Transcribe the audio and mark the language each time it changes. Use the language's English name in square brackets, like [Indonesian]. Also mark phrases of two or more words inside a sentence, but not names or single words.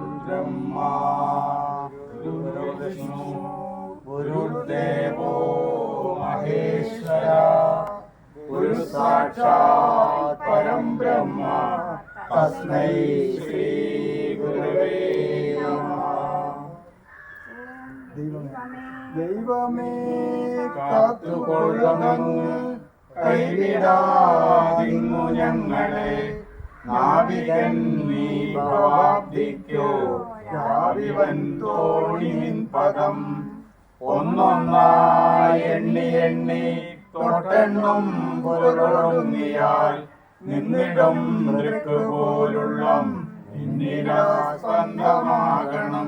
[Sanskrit] ब्रह्मा गुरुर्विष्णु गुरुर्देवो महेश्वरा गुरु साक्षात् परं ब्रह्म तस्मै श्री गुरुवे नमः. [Malayalam] ദൈവമേ കാത്തുകൊള്ളണങ്ങ് കൈവിടാതിങ്ങു ഞങ്ങളെ നാവികൻ നീ ഭവാബ്ദിക്കോ രാവിവൻ തോണി നിൻ പദം ഒന്നൊന്നായി എണ്ണി എണ്ണി തൊട്ടെണ്ണും പൊരുളൊങ്ങിയാൽ നിന്നിടം നൃക്ക് പോലുള്ള സ്പന്ദമാകണം.